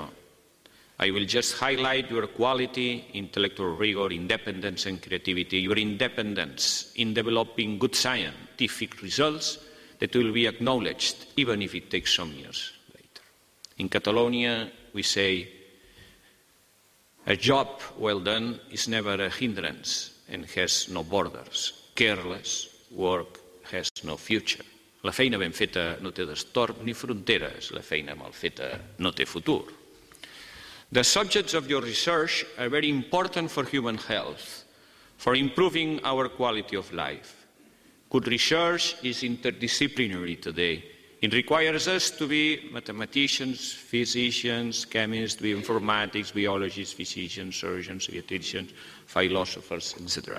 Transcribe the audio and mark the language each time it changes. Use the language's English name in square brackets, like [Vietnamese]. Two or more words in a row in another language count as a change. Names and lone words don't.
[English] I will just highlight your quality, intellectual rigor, independence and creativity, your independence in developing good scientific results that will be acknowledged even if it takes some years later. In Catalonia, we say, a job well done is never a hindrance and has no borders. Careless work has no future. [Catalan] La feina ben feta no té destorb ni fronteres. La feina mal feta no té futur. [English] The subjects of your research are very important for human health, for improving our quality of life. Good research is interdisciplinary today. It requires us to be mathematicians, physicians, chemists, bioinformatics, biologists, physicians, surgeons, dietitians, philosophers, etc.